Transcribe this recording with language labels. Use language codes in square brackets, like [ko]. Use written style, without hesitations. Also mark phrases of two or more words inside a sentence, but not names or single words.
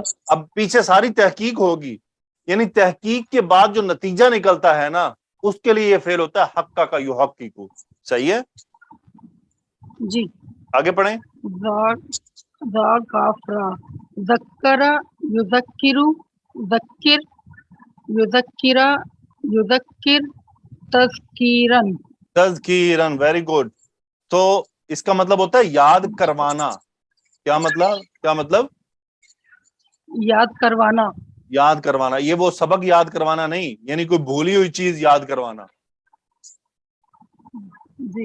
[ur] اب پیچھے ساری تحقیق ہوگی، یعنی تحقیق کے بعد جو نتیجہ نکلتا ہے نا اس کے لیے یہ فعل ہوتا ہے حقہ کا یحقق. صحیح ہے، جی. آگے پڑھیں. [ar] ذا کافرا ذکر یذکر ذکر یذکرا یذکر تذکیرن. تذکیرن، [en] very good. [ur] تو اس کا مطلب ہوتا ہے یاد کروانا. کیا مطلب یاد کروانا. یاد کروانا. یہ وہ سبق یاد کروانا نہیں، یعنی کوئی بھولی ہوئی چیز یاد کروانا. جی.